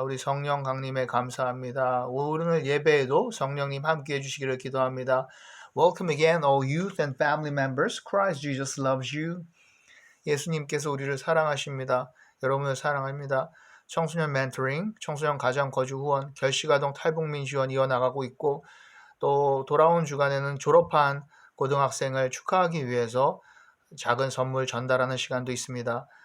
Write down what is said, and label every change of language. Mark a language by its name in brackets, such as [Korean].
[Korean] 우리 성령 강림에 감사합니다. 오늘 예배에도 성령님 함께 해주시기를 기도합니다. [English] Welcome again, all youth and family members. Christ Jesus loves you. [Korean] 예수님께서 우리를 사랑하십니다. 여러분을 사랑합니다. 청소년 멘토링, 청소년 가정 거주 후원, 결식아동 탈북민 지원 이어나가고 있고, 또 돌아온 주간에는 졸업한 고등학생을 축하하기 위해서 작은 선물 전달하는 시간도 있습니다.